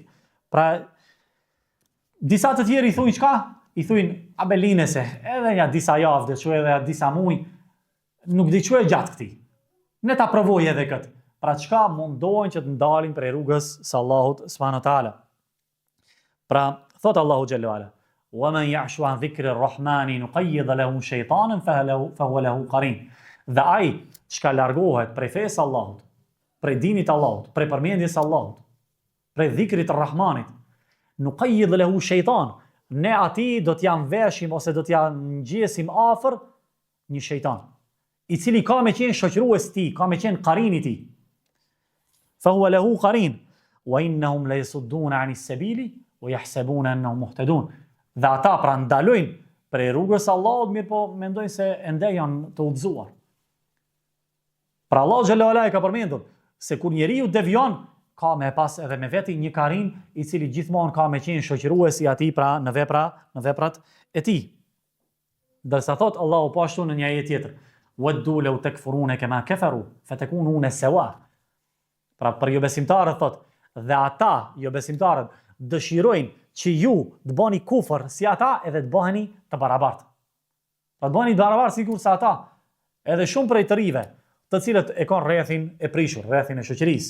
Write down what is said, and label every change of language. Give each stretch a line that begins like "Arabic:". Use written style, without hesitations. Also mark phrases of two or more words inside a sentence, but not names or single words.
Albanian: Pra, disa të tjerë i thujnë çka? I thujnë abelinese, edhe ja disa javë, dhe që edhe ja disa muj, nuk di që e gjatë këti. Ne ta provoj edhe këtë. Pra çka mundohen që të ndalin prej rrugës së Allahut
Arabic: سبحانه وتعالى.
Albanian: Pra thot Allahu
Arabic: جل وعلا ومن يعش عن ذكر الرحمن نقيض له شيطانا فهو له قرين."
Albanian: Dhe ai çka largohet prej fesë Allahut, prej dinit Allahut, prej përmendjes Allahut, prej dhikrit të Rahmanit,
Arabic: نقيض له شيطان,
Albanian: ne ati do t'ja veshim ose do t'ja ngjesim afër një shejtan, i cili ka me qenë shoqërues ti, ka me qenë qarini ti.
Arabic: فهو له قرين وإنهم ليصدون عن السبيل ويحسبون أنهم مهتدون.
Albanian: Dhe ata pra ndalojnë prej rrugës Allahut, mirë po mendojnë se ende janë të udhëzuar. Pra Allahu
Arabic: جل وعلا
Albanian: ka përmendur se kur njeriu devion, ka me pas edhe me veti një karin i cili gjithmonë ka me qenë shoqëruesi i atij pra në veprat e tij. Dërsa thot Allahu po ashtu në një ajet tjetër:
Arabic: "ودوا لو تكفرون كما كفروا فتكونون سواء."
Albanian: Pra për jo besimtarët thot, dhe ata jo besimtarët dëshirojnë që ju të bëni kufër si ata edhe të bëheni të barabartë. Pra të bëheni të barabartë sikur se ata, edhe shumë prej të rive, të cilët e kanë rrethin e prishur, rrethin e shoqërisë.